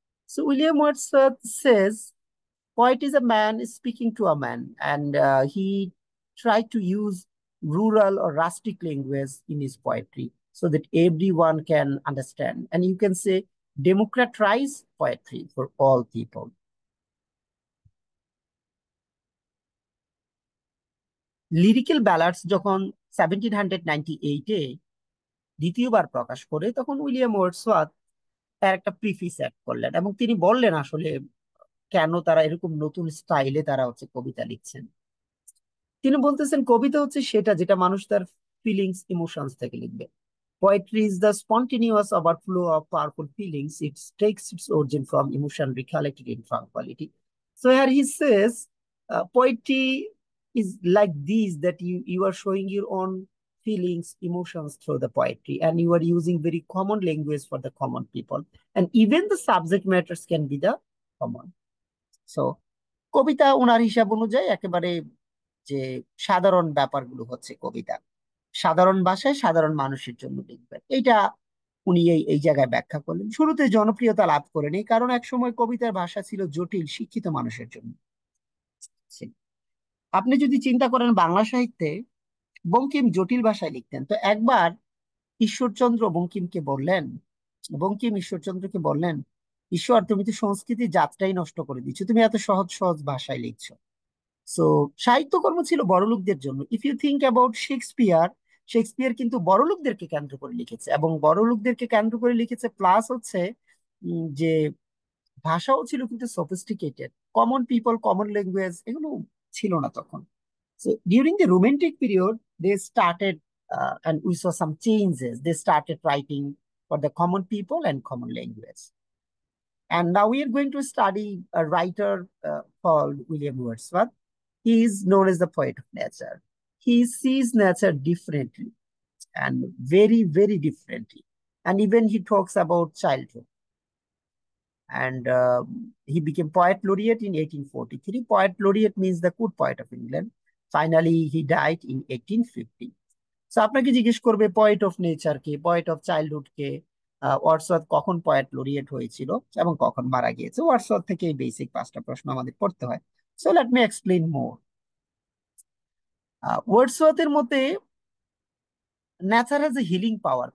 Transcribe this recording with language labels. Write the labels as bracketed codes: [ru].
[en] So William Wordsworth says poet is a man speaking to a man, and he tried to use rural or rustic language in his poetry so that everyone can understand. And you can say democratize poetry for all people. [bn] Lyrical ব্যালাডস যখন 1798-এ দ্বিতীয়বার প্রকাশ করে, তখন William Wordsworth তার একটা প্রিফিস add করলেন এবং তিনি বললেন আসলে কেন তারা এরকম নতুন স্টাইলে তারা হচ্ছে কবিতা লিখছেন. তিনি বলতেছেন কবিতা হচ্ছে সেটা যেটা মানুষ তার ফিলিংস ইমোশনস থেকে লিখবে. Poetry is the spontaneous overflow of powerful feelings. It takes its origin from emotion recollected in tranquility. So here he says, poetry is like these, that you are showing your own feelings, emotions through the poetry, and you are using very common language for the common people. And even the subject matters can be the common. So কবিতা ওনার হিসাব অনুযায়ী একেবারে যে সাধারণ ব্যাপারগুলো হচ্ছে কবিতা, সাধারণ ভাষায় সাধারণ মানুষের জন্য লিখবেন, এইটা উনি এই জায়গায় ব্যাখ্যা করলেন. শুরুতে জনপ্রিয়তা লাভ করেনি কারণ একসময় কবিতার ভাষা ছিল জটিল শিক্ষিত মানুষের জন্য. আপনি যদি চিন্তা করেন বাংলা সাহিত্যে বঙ্কিম জটিল ভাষায় লিখতেন, তো একবার ঈশ্বরচন্দ্র বঙ্কিম ঈশ্বরচন্দ্রকে বললেন, ঈশ্বর তুমি তো সংস্কৃতির যাত্রাই নষ্ট করে দিচ্ছ, তুমি এত সহজ সহজ ভাষায় লিখছো. সো সাহিত্যকর্ম ছিল বড়লোকদের জন্য. [en] if you think about Shakespeare [bn] কিন্তু বড়লোকদেরকে কেন্দ্র করে লিখেছে, এবং বড়লোকদেরকে কেন্দ্র করে লিখেছে, প্লাস হচ্ছে যে ভাষাও ছিল কিন্তু sophisticated. [en] common people, common language [bn] এগুলো ছিল না তখন. [en] So during the Romantic period, they started, and we saw some changes. They started writing for the common people and common language. And now we are going to study a writer called William Wordsworth. He is known as the poet of nature. He sees nature differently, and very, very differently. And even he talks about childhood. And he became poet laureate in 1843. Poet laureate means the good poet of England. Finally, he died in 1850. [bn] So আপনাকে জিজ্ঞেস করবে poet of nature K, poet of childhood K, Wordsworth কখন poet laureate হয়েছিল এবং কখন মারা গিয়েছে. Wordsworth থেকে এই বেসিক পাঁচটা প্রশ্ন আমাদের পড়তে হয়. [en] So let me explain more. ওয়ার্ডসওয়ার্থের মতে nature has a healing power.